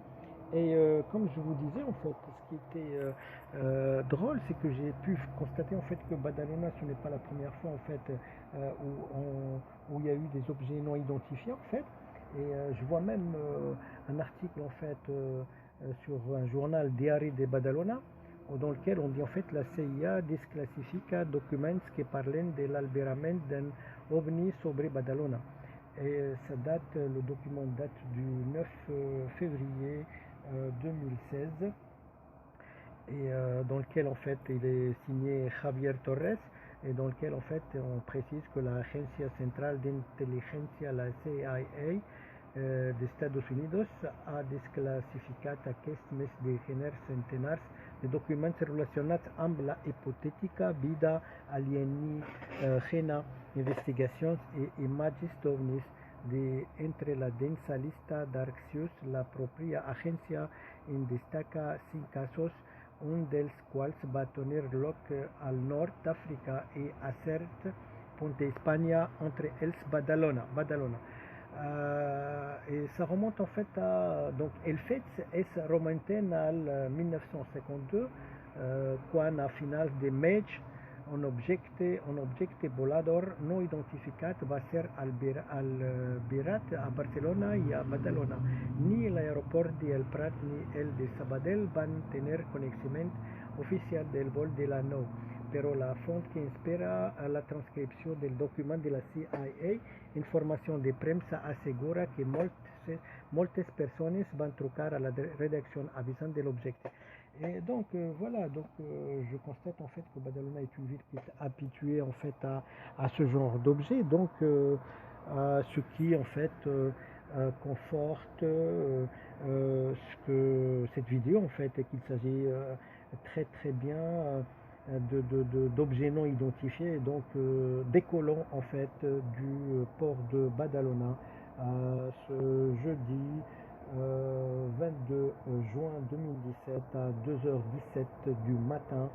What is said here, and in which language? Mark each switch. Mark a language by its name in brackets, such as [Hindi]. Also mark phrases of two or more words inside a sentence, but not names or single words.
[French] Et comme je vous disais en fait, ce qui était drôle, c'est que j'ai pu constater en fait que Badalona, ce n'est pas la première fois en fait où il y a eu des objets non identifiés en fait. Et je vois même un article en fait sur un journal Diari de Badalona, dans lequel on dit en fait [Catalan] la CIA desclassifica documents qui parlent de l'alberament d'un ovni sobre Badalona. [French] Et ça date, le document date du 9 février 2016, et dans lequel en fait il est signé Javier Torres, et dans lequel en fait on précise que [Catalan] la Agencia Central d'Inteligencia, la CIA d'Estados Unidos, a desclassificat aquest mes de gener centenars de documents relacionats amb la hipotètica vida alienígena, investigacions i imatges d'ovnis de entre la densa lista d'arxius. La propia agència en destaca 5 casos, un dels quals va tenir lloc al nord d'Àfrica i a cert punt d'Espanya, entre els Badalona. [French] Et ça remonte en fait à, donc [Catalan] el fet es remonten al 1952, quan a finals de maig un objecte volador no identificat va ser albirat a Barcelona i a Badalona. Ni l'aeroport del Prat ni el de Sabadell van tenir coneixement oficial del vol de la nau, però la font que inspira la transcripció del document de la CIA, informació de premsa, assegura que moltes persones van trucar a la redacció avisant de l'objecte. [French] Et donc voilà, donc je constate en fait que Badalona est une ville qui est habituée en fait à ce genre d'objet, donc à ce qui en fait conforte ce que cette vidéo en fait, et qu'il s'agit très très bien d'objets non identifiés, donc décollant en fait du port de Badalona ce jeudi 22 juin 2017 à 2h17 du matin.